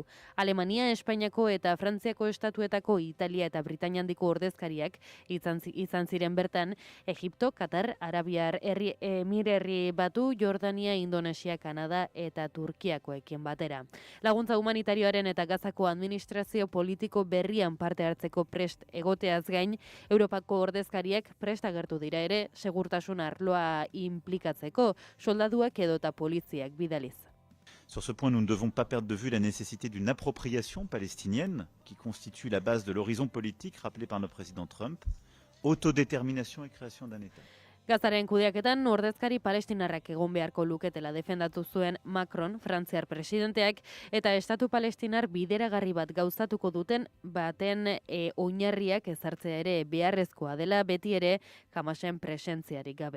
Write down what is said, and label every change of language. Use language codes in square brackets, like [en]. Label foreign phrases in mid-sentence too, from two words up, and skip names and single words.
[eu] Alemania, Espainiako eta Frantziako estatuetako Italia eta Britainia handiko ordezkariak izan ziren bertan Egipto, Katar, Arabiar Emirerri Batu, Jordania, Indonesia, Kanada eta Turkiakoekin batera. Laguntza humanitarioaren eta Gazako administrazio politiko berrian parte hartzeko prest egoteaz gain, Europako ordezkariak prest agertu dira ere segurtasun arloa implikatzeko, soldaduak edota poliziak bidaliz. [fr] Sur ce point, nous ne devons pas perdre de vue la nécessité d'une appropriation palestinienne qui constitue la base de l'horizon politique rappelé par notre président Trump, autodétermination et création d'un État. [eu] Gazaren kudeaketan ordezkari palestinarrak egon beharko luketela defendatu zuen Macron, Frantziar presidenteak, eta estatu palestinar bideragarri bat gauzatuko duten baten oinarriak ezartzea ere beharrezkoa dela beti ere Hamasen presentziarik gabe.